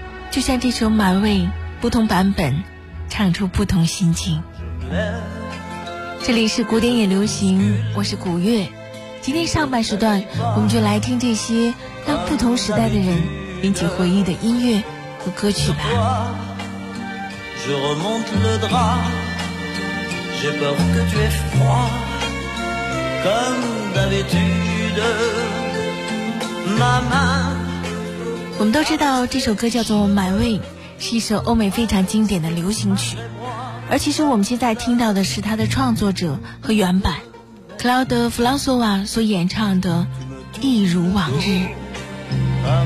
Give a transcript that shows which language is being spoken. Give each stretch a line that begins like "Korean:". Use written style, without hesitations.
Chinese: 就像这首《My Way》，不同版本唱出不同心境。这里是古典也流行，我是古月。今天上半时段，我们就来听这些让不同时代的人引起回忆的音乐和歌曲吧。
French: Je remonte le drap, j'ai peur que tu aies froid, comme d'habitude, ma main.
Chinese: 我们都知道这首歌叫做《My Way》，是一首欧美非常经典的流行曲。而其实我们现在听到的是它的创作者和原版，克劳德·弗朗索瓦所演唱的《一如往日》。